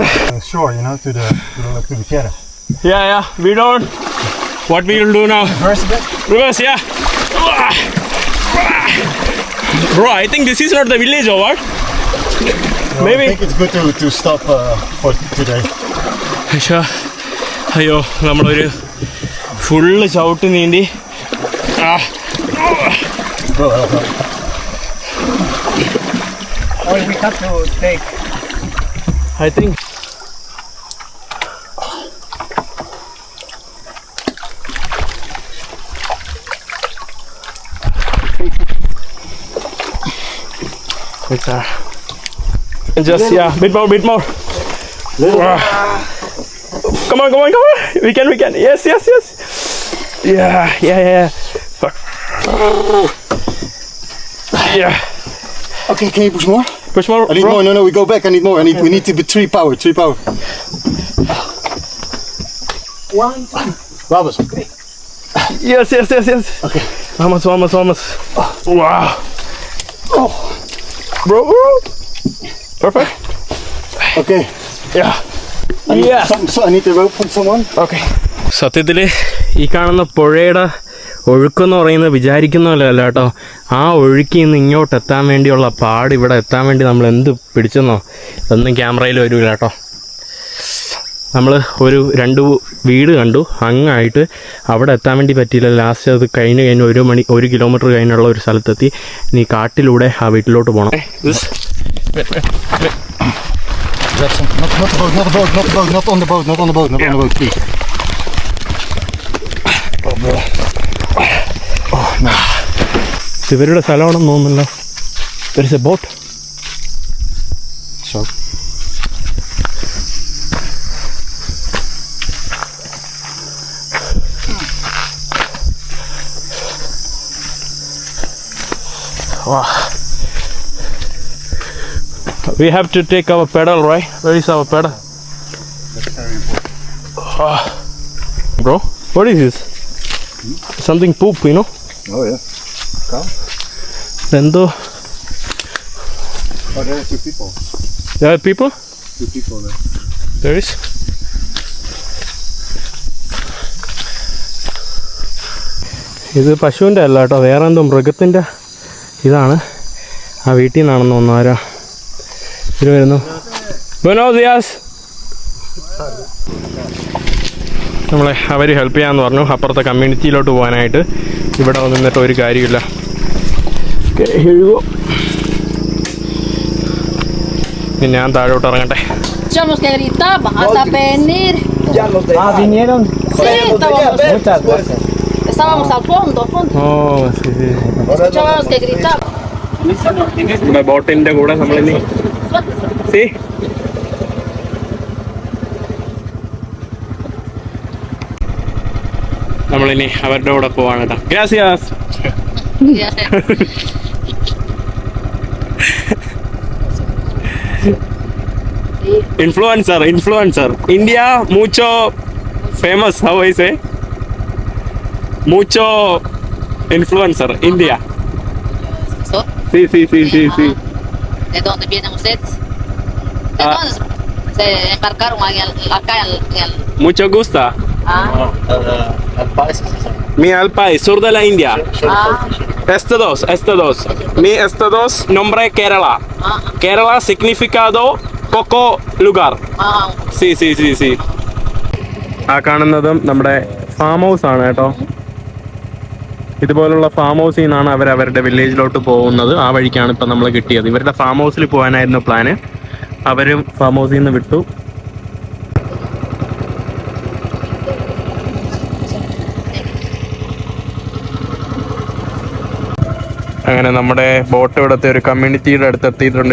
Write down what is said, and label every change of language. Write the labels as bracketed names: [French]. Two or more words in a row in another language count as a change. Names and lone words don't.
[English] Shore, to the fjärde. Yeah. We don't. What we will do now? Reverse a bit. Reverse, yeah. Bro, I think this is not the village or what? No, Maybe. I think it's good to stop for today. [Malayalam] അയ്യോ നമ്മളൊരു ഫുള്ള് ചവിട്ട് നീന്തി [English] Or we have to take. I think. Just bit more. Come on. We can. Yes. Yeah. Fuck. Yeah. Okay, can you push more? Push more. I need bro. more. No, we go back. I need more. We need to be 3 power. 3 power. 1, 2. Vamos. Yes. Okay. Vamos. Wow. Oh. Bro. Perfect. Okay. Yeah. I need the rope from someone. Okay. [Malayalam] സത്യത്തിൽ ഈ കാണുന്ന പുഴയുടെ ഒഴുക്കെന്ന് പറയുന്നത് വിചാരിക്കുന്ന പോലെ അല്ല കേട്ടോ. ആ ഒഴുക്കി നിന്ന് ഇങ്ങോട്ട് എത്താൻ വേണ്ടിയുള്ള പാട്, ഇവിടെ എത്താൻ വേണ്ടി നമ്മൾ എന്ത് പിടിച്ചെന്നോ ഒന്നും ക്യാമറയിൽ വരില്ല കേട്ടോ. നമ്മൾ ഒരു 2 വീട് കണ്ടു, അങ്ങായിട്ട് അവിടെ എത്താൻ വേണ്ടി പറ്റിയില്ല. ലാസ്റ്റ് അത് കഴിഞ്ഞ് 1 കിലോമീറ്റർ കഴിഞ്ഞുള്ള ഒരു സ്ഥലത്തെത്തി. ഇനി കാട്ടിലൂടെ ആ വീട്ടിലോട്ട് പോകണം. [English] Not on the boat, please. Oh, no. [Malayalam] ഇവരുടെ സ്ഥലമാണെന്ന് തോന്നുന്നല്ലോ. [English] There is a boat. So. Wow. We have to take our pedal, right? Where is our pedal? That's very important. Bro, what is this? Something poop, you know? Oh, yeah. Cow? Then Oh, there are 2 people. there are people? 2 people there. There is. [Malayalam] ഇത് പശുവിൻ്റെ അല്ല കേട്ടോ, വേറെ എന്തോ മൃഗത്തിൻ്റെ ഇതാണ്. ആ വീട്ടിൽ നിന്നാണെന്ന് തോന്നുന്നു. ആരാ ഇത് വരുന്നു? [Spanish] Buenos días. [Malayalam] നമ്മളെ അവർ ഹെൽപ്പ് ചെയ്യാമെന്ന് പറഞ്ഞു അപ്പുറത്തെ കമ്മ്യൂണിറ്റിയിലോട്ട് പോകാനായിട്ട്. ഇവിടെ വന്നിട്ട് ഒരു കാര്യമില്ല. ഇനി ഞാൻ താഴോട്ട് ഇറങ്ങട്ടെ. [Spanish] Tenemos que gritar hasta venir. Vinieron. Sí, estábamos al fondo. [Malayalam] ഓ ശരി. [Spanish] Escuchábamos que gritar. [Malayalam] നമ്മുടെ ബോട്ടിൻ്റെ കൂടെ നമ്മളിനി നമ്മളിനി അവരുടെ കൂടെ പോവാണ് കേട്ടോ. ഗ്രാസിയാസ്. [English] Influencer. India, mucho famous, how I say? [Spanish] Mucho influencer, India. ¿So? Sí. ¿De dónde vienen ustedes? Entonces, se embarcaron acá en el... Mucho gusta. Al país. Mi al país, sur de la India. Este dos. Mi nombre Kerala. Kerala significado Coco lugar. Sí. [Malayalam] ആ കാണുന്നതും നമ്മുടെ [English] farm house [Malayalam] ആണ് കേട്ടോ. ഇതുപോലുള്ള [English] farm house [Malayalam] നിന്നാണ് അവരുടെ വില്ലേജിലോട്ട് പോകുന്നത്. ആ വഴിക്കാണ് ഇപ്പം നമ്മൾ കിട്ടിയത്. ഇവരുടെ [English] farm house [Malayalam] പോകാനായിരുന്നു പ്ലാന്. അവരും [English] farm house [Malayalam] നിന്ന് വിട്ടു. അങ്ങനെ നമ്മുടെ ബോട്ട് ഇവിടുത്തെ ഒരു കമ്മ്യൂണിറ്റിയുടെ അടുത്ത് എത്തിയിട്ടുണ്ട്.